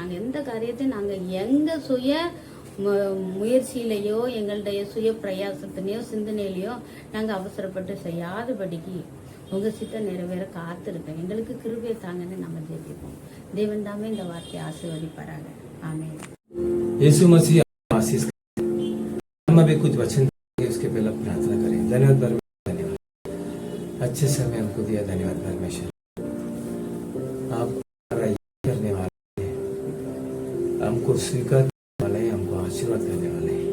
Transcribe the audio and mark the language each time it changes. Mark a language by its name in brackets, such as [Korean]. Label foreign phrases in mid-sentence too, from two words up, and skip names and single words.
[Tamil] நாங்க எந்த காரியத்தையும் நாங்க எங்க சுய முயற்சியிலையோ எங்களுடைய சுய பிரயாசத்திலையோ சிந்தனையிலையோ நாங்க அவசரப்பட்டு செய்யாதபடிக்கு உங்க சித்தம் நிறைவேற காத்திருக்கோம். எங்களுக்கு கிருபை தாங்கன்னு நம்ம ஜெபிப்போம். தேவன் தாமே இந்த வார்த்தையை ஆசீர்வதிப்பாராக. [Hindi] आमीन। यीशु मसीह आशीष हम अभी कुछ वचन उसके पहले प्रार्थना करें। धन्यवाद परमेश्वर, धन्यवाद अच्छे समय हमको दिया। धन्यवाद परमेश्वर, आप करने वाले हैं, हमको स्वीकार करने वाले हैं, हमको आशीर्वाद करने वाले हैं।